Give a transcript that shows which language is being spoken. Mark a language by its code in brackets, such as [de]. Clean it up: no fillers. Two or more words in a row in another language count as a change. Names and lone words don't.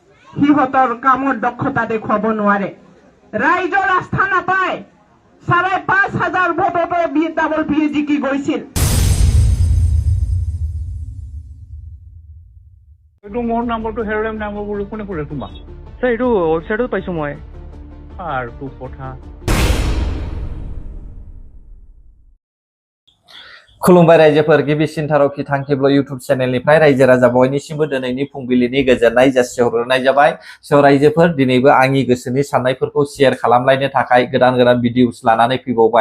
[as] সিহঁতৰ কামৰ দক্ষতা দেখুৱাব নোৱাৰে। ৰাইজৰ আস্থা নাপায়। ৫,৫০০ ভোটতে BWP জিকি গৈছিল। মোৰ নম্বৰটো হেৰলেম নাম্বাৰ বুলি কোনে ক'লে তোমাক? স্যাৰ এইটো ৱেবছাইটত পাইছোঁ মই। আৰু কথা [brx] खुलुमबाय रायजोफोर गिबिसिन थारखि थांखिब्ल इउटुब चेनेलनिफ्राय रायजो राजा बयनिसिमबो दिनैनि फुंबिलिनि गोजोननाय जासिहरनाय जाबाय। स' रायजोफोर दिनैबो आंनि गोसोनि साननायफोरखौ शेयार खालामलायनो थाखाय गोदान भिडिअस लानानै फैबावबाय।